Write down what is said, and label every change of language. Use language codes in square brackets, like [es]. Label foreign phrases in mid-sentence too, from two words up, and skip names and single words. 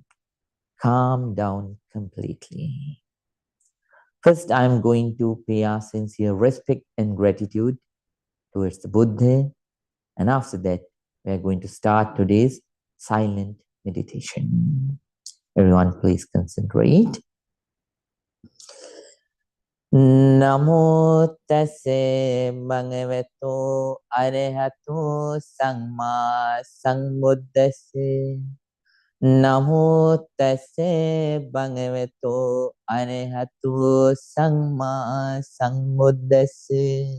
[en] Calm down completely. First, I'm going to pay our sincere respect and gratitude towards the Buddha. And after that, we're going to start today's silent meditation. Everyone, please concentrate. [pi] Namo tassa bhagavato arahato samma sambuddhassa. Namo tassa bhagavato arahato samma sambuddhassa.